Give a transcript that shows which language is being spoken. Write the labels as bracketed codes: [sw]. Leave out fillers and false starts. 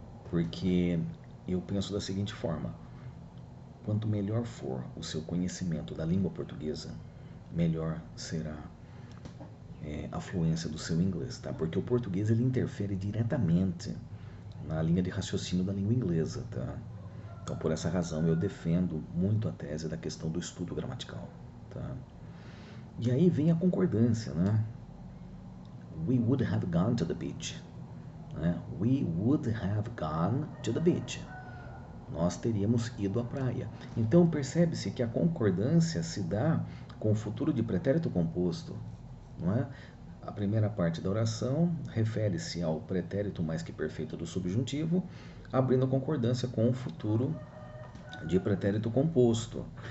[pt] Porque eu penso da seguinte forma: quanto melhor for o seu conhecimento da língua portuguesa, melhor será a fluência do seu inglês, tá? Porque o português ele interfere diretamente na linha de raciocínio da língua inglesa, tá? Então, por essa razão, eu defendo muito a tese da questão do estudo gramatical, tá? E aí vem a concordância, né? [en] We would have gone to the beach. Né? We would have gone to the beach. [pt] Nós teríamos ido à praia. Então, percebe-se que a concordância se dá com o futuro de pretérito composto, não é? A primeira parte da oração refere-se ao pretérito mais que perfeito do subjuntivo, abrindo concordância com o futuro de pretérito composto.